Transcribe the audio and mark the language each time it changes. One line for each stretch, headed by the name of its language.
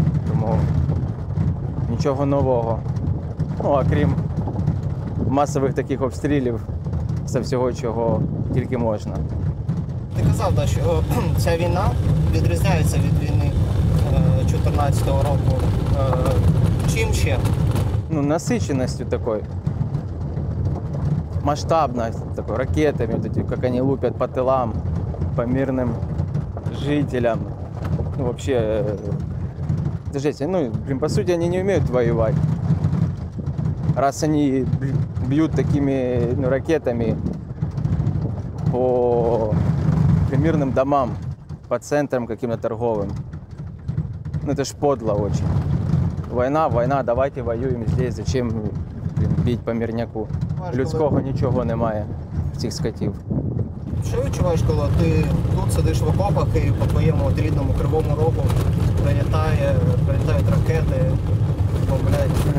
Ukrainian: Тому нічого нового. А крім масових таких обстрілів, це всього, чого тільки можна. Ти казав, що ця війна відрізняється від війни 2014 року. Чим ще?
Russian: Насыщенностью такой, масштабность, такой, ракетами, вот эти, как они лупят по тылам, по мирным жителям. Вообще, это жесть. По сути, они не умеют воевать. Раз они бьют такими ракетами по мирным домам, по центрам каким-то торговым, это ж подло очень.
Ukrainian: Війна, давайте воюємо
Russian: здесь, зачем
Ukrainian: бити по мирняку. Людського нічого немає в цих скотів. Що відчуваєш, коли ти тут сидиш в окопах і по твоєму рідному Кривому Рогу прилітають ракети, бомблять?